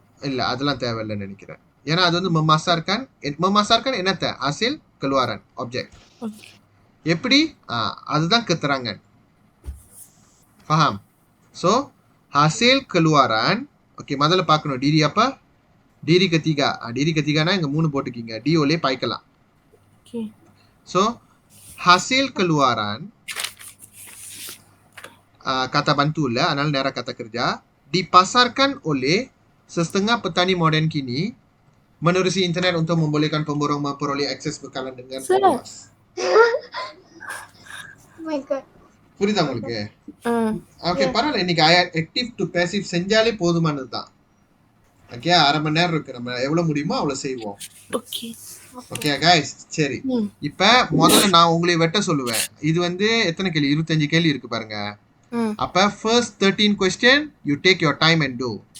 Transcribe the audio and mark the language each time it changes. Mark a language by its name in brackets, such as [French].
[Tamil] இல்ல அதெல்லாம் தேவையில்லைன்னு நினைக்கிறேன். ஏன்னா அது வந்து memasarkan என்னத்த hasil keluaran object. எப்படி? அதுதான் keterangan. Faham? So hasil keluaran. Okay, முதல்ல பார்க்கணும் diri apa? diri ketiga. diri ketigana இங்க 3 போட்டுக்கீங்க. D ஒலே பாய்க்கலாம். [English] Okay. [Malay] So hasil keluaran kata bantu [Tamil] இல்ல, அதனால நேரா [Malay] kata kerja dipasarkan oleh setengah petani modern kini Menerusi internet untuk membolehkan pemborong memperoleh akses bekalan dengan [English] Sir. [Malay] luas. [English] Oh my god. [Tamil] புரியுதா உங்களுக்கு? Okay [English] Yes. [Tamil] பரவாயில்ல, இன்னைக்கு active to passive செஞ்சாலே போதுமானது தான். ஓகே, அரை மணி நேரம் இருக்கு, நம்ம எவ்வளவு முடியுமோ அவ்வளவு செய்வோம். [English] Okay. [Tamil] ஓகே கைஸ், சரி. இப்ப முதல்ல நான் உங்களை வெட்ட சொல்லுவேன். இது வந்து எத்தனை கேள்வி? 25 கேள்வி இருக்கு பாருங்க. [English] அப்ப first 13 question you take your time and do.